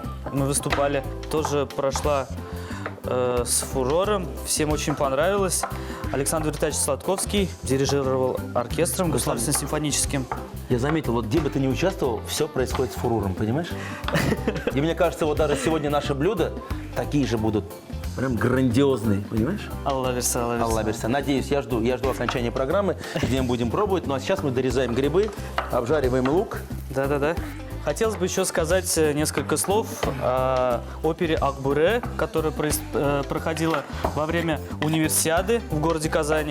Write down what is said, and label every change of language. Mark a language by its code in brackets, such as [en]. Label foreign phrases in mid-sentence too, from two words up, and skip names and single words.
[ru] Мы выступали, тоже прошла с фурором, всем очень понравилось. Александр Витальевич Сладковский дирижировал оркестром государственным симфоническим. Я заметил, вот где бы ты ни участвовал, все происходит с фурором, понимаешь? И мне кажется, вот даже сегодня наши блюда такие же будут. Прям грандиозные, понимаешь? [az] Алла верса, Алла верса. Алла верса. [ru] Надеюсь, я жду окончания программы, где мы будем пробовать. Ну а сейчас мы дорезаем грибы, обжариваем лук. Да-да-да. Хотелось бы еще сказать несколько слов о опере «Акбуре», которая проходила во время универсиады в городе Казани.